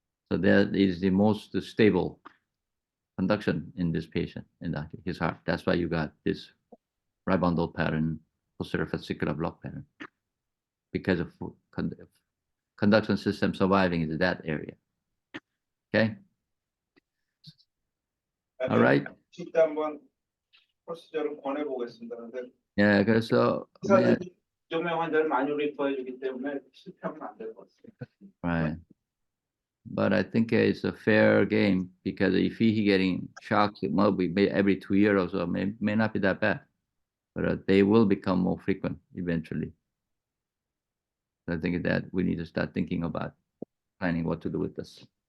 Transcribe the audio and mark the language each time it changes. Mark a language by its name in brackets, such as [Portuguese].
[English] So that is the most stable conduction in this patient, in his heart. That's why you got this right bundle pattern, posterior fascicular block pattern, because of conduction system surviving in that area. Okay. All right. [Korean] 실제 한번 프로시저를 권해보겠습니다. 근데 [English] Yeah. [Korean] 그래서 의사들이 조명 환자를 많이 리퍼해주기 때문에 실패하면 안 될 것 같습니다. [English] right. But I think it's a fair game because if he getting shocked, maybe every 2 years or so, may not be that bad, but they will become more frequent eventually. So I think that we need to start thinking about planning what to do with this.